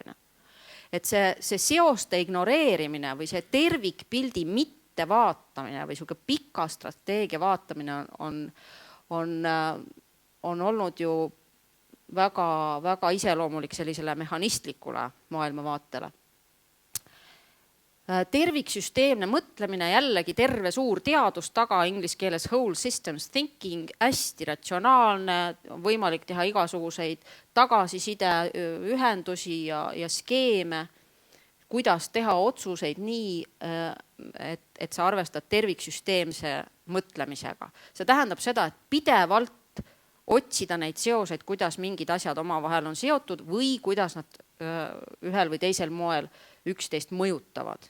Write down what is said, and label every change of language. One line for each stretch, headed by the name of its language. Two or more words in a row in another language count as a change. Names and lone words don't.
Estonian: Et see seoste ignoreerimine või see tervikpildi mitte vaatamine või selline pika strateegia vaatamine on olnud ju väga, väga iseloomulik sellisele mehhanistlikule maailmavaatele. Terviksüsteemne mõtlemine, jällegi terve suur teadus taga, inglise keeles
English: whole systems thinking,
Estonian: hästi ratsionaalne, on võimalik teha igasuguseid tagasiside, ühendusi ja skeeme, kuidas teha otsuseid nii, et sa arvestad terviksüsteemse mõtlemisega. See tähendab seda, et pidevalt otsida neid seoseid, kuidas mingid asjad omavahel on seotud või kuidas nad ühel või teisel moel üksteist mõjutavad.